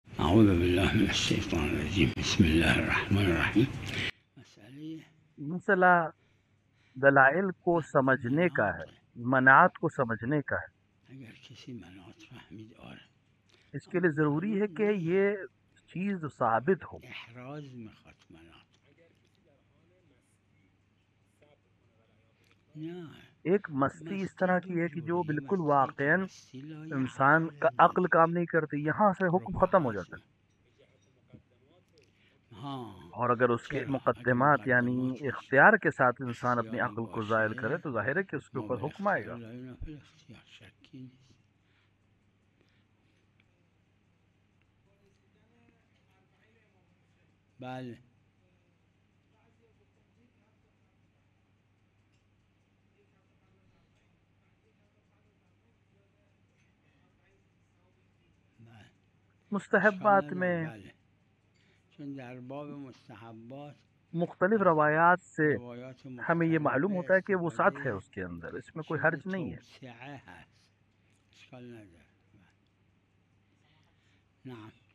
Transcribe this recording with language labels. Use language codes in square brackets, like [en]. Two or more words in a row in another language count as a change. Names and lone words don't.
[ar] اعوذ باللہ من الشیطان الرجیم بسم اللہ الرحمن الرحیم. [ur] مسئلہ دلائل کو سمجھنے کا ہے، مناعت کو سمجھنے کا ہے۔ [fa] اگر کسی مناعت فهمید اور [ur] اس کے لیے ضروری ہے کہ یہ چیز ثابت ہو۔ [fa] احراز میخواد مناعت نه [ur] ایک مستی اس طرح کی ہے کہ جو بالکل واقعاً انسان انسان کا عقل کام نہیں کرتی، یہاں سے حکم ختم ہو جاتا ہے۔ ہاں اور اگر اس کے مقدمات یعنی اختیار کے ساتھ انسان اپنی عقل کو زائل کرے تو ظاہر ہے کہ اس کے اوپر حکم آئے گا۔ [fa] شکی نیست. بله [ur] مستحبات میں [fa] بله چون در باب مستحبات [ur] مختلف روایات سے روایات ہمیں یہ معلوم مختلف ہوتا ہے کہ وسعت ہے اس کے اندر، اس میں کوئی حرج نہیں ہے۔ [fa] توسعه هست اشکال نداره. [ar] نعم